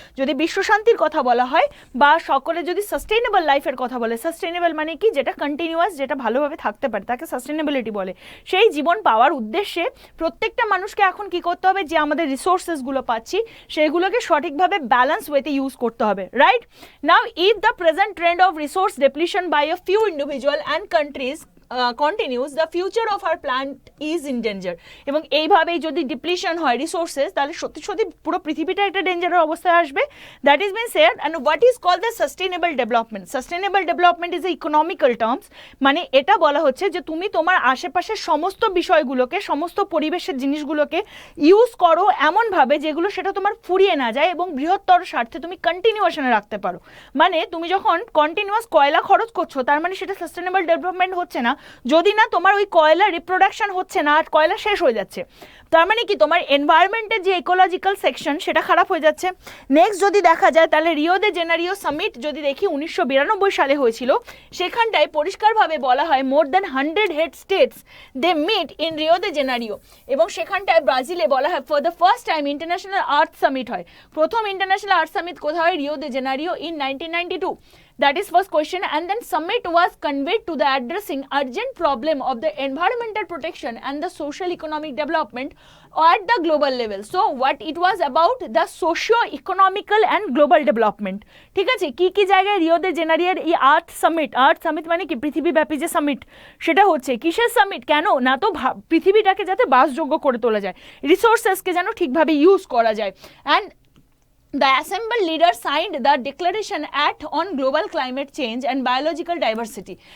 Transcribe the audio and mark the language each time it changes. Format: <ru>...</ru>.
<bn>যদি বিশ্বশান্তির কথা বলা হয় বা সকলে যদি সাস্টেইনেবল লাইফের কথা বলে, সাস্টেইনেবল মানে কি, যেটা কন্টিনিউয়াস, যেটা ভালোভাবে থাকতে পারে তাকে সাস্টেইনেবিলিটি বলে। সেই জীবন পাওয়ার উদ্দেশ্যে প্রত্যেকটা মানুষকে এখন কি করতে হবে, যে আমাদের রিসোর্সেসগুলো পাচ্ছি সেগুলোকে সঠিকভাবে ব্যালেন্স ওয়েতে ইউজ করতে হবে, right?</bn> <en>Now if the present trend of resource depletion by a few individual and countries continues, the future of our planet is in danger.</en> <bn>এবং এইভাবেই যদি ডিপ্লিশন হয় রিসোর্সেস, তাহলে সত্যি সত্যি পুরো পৃথিবীটা একটা ডেঞ্জারের অবস্থায় আসবে।</bn> <en>That is been said. And what is called the sustainable development? Sustainable development is a economical terms,</en> <bn>মানে এটা বলা হচ্ছে যে তুমি তোমার আশেপাশের সমস্ত বিষয়গুলোকে, সমস্ত পরিবেশের জিনিসগুলোকে ইউজ করো এমনভাবে যেগুলো সেটা তোমার ফুরিয়ে না যায় এবং বৃহত্তর স্বার্থে তুমি কন্টিনিউশনে রাখতে পারো। মানে তুমি যখন কন্টিনিউয়াস কয়লা খরচ করছো তার মানে সেটা সাস্টেইনেবল ডেভেলপমেন্ট হচ্ছে না, যদি না তোমার ওই কয়লা রিপ্রোডাকশন হচ্ছে না আর কয়লা শেষ হয়ে যাচ্ছে, তার মানে কি তোমার এনভায়রনমেন্টের যে ইকোলজিক্যাল সেকশন সেটা খারাপ হয়ে যাচ্ছে। নেক্সট যদি দেখা যায় তাহলে রিও দে জেনারিও সামিট যদি দেখি 1992 সালে হয়েছিল, সেখানটায় পরিষ্কারভাবে বলা হয়</bn> <en>more than 100 head states they meet in Rio de Janeiro,</en> <bn>এবং সেখানটায় ব্রাজিলে বলা হয়</bn> <en>for the first time</en> <bn>international earth summit হয়। প্রথম ইন্টারন্যাশনাল আর্থ সামিট কোথায় হয়?</bn> <en>Rio de Janeiro in 1992. That is first question. And then summit was conveyed to the addressing urgent problem of the environmental protection and the social economic development at the global level. So what it was about, the socio-economical and global development.</en> <bn>ঠিক আছে, কি কি জায়গায় Rio দে জেনারিওর এই আর্থ summit মানে কি পৃথিবীব্যাপী যে সামিট, সেটা হচ্ছে কিসের সামিট? কেন না, তো পৃথিবীটাকে যাতে বাসযোগ্য করে তোলা যায়, রিসোর্সেসকে যেন ঠিকভাবে ইউজ করা যায়।</bn> <en>And the assembled leaders signed the Declaration Act on Global Climate Change and Biological Diversity.</en>